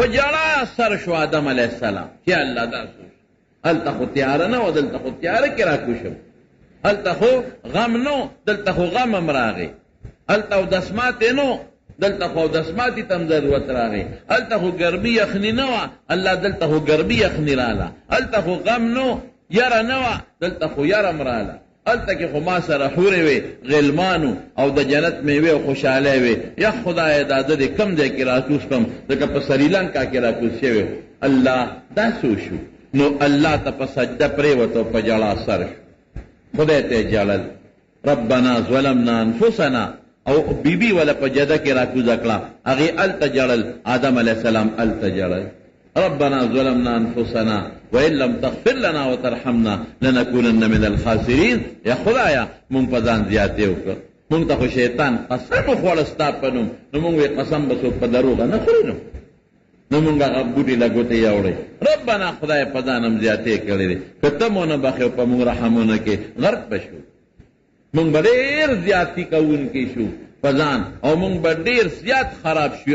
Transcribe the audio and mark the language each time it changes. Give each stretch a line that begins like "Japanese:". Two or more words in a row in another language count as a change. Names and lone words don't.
Pashto: جړا سر شو آدم علیه السلام چې الله دا سوچ هلته خو تیاره نه وه، دلته خو تیاره کې راکوز شم، هلته خو غم نو، دلته خو غم هم راغی، هلته اودسماتې نو، دلته خو اودسماتې ته هم ضرورت راغی، هلته خو ګرمي یخني نه وه، الله دلته خو ګرمي یخني راله، هلته خو غم نو، یره نه وه، دلته خو یره هم راله، هلته کې خو ما سره حورې وې، غلمانو او د جنت میوې او خوشحالۍ وې. یا خدایه دا زه دې کم ځای کې راکوز کړم، ځکه په سریلنکا کې راکوز شوی. الله دا څه شو؟ نو الله ته په سجده پرېوته او په ژړا سر شو، خدای ته یې ژړل.
Arabic: ربنا ظلمنا انفسنا،
Pashto: او بیبي ولا په جده کې راکوزه کړه، هغې هلته ژړل، آدم علیه السلام هلته ژړل.
Arabic: ربنا ظلمنا انفسنا وان لم تغفر لنا وترحمنا لنكونن من الخاسرین.
Pashto: یا خدایا مونږ په ځان زیاتې وکړه، مونږ ته خو شیطان قسم وخوړه ستا په نوم، نو مونږ وې قسم به څوک په دروغه نه خوري، نو مونږ هغه بوټي له ګوتې یوړې. ربنا خدای په ځان هم زیاتې کړې دي، که ته مو نه بخې په مونږ رحمونه کې غرق به شو، مونږ به ډېر زیاتي کوونکي شو په ځان، او مونږ به ډېر زیات خراب شو.